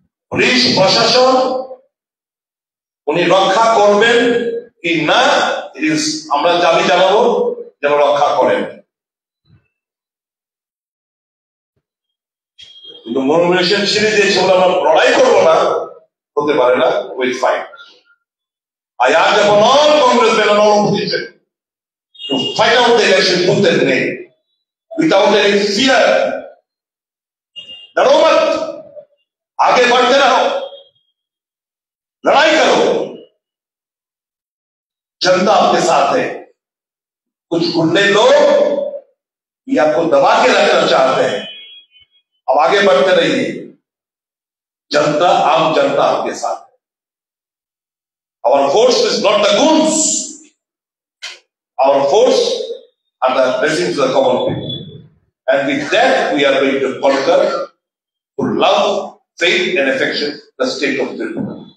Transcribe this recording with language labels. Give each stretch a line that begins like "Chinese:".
Bangla: Police প্রশাসন উনি রক্ষা করবেন কি না, আমরা দাবি জানাবো যেন রক্ষা করেন। কিন্তু মনোমিলেশন ছেড়ে দিয়েছে বলে আমরা লড়াই করবো না, হতে পারে না।
English: Will fight. I urge upon all congressmen and all opposition to fight out the election tooth and nail without any fear.
Hindi: डरो मत, आगे बढ़ते रहो, लड़ाई करो, जनता आपके साथ है। कुछ गुंडे लोग ये आपको दबा के रखना चाहते हैं, अब आगे बढ़ते रहिए, जनता, आम जनता आपके साथ है।
English: Our force is not the goons, our force are the blessings of the common people, and with that we are going to conquer, to love, faith and affection the state of Tripura.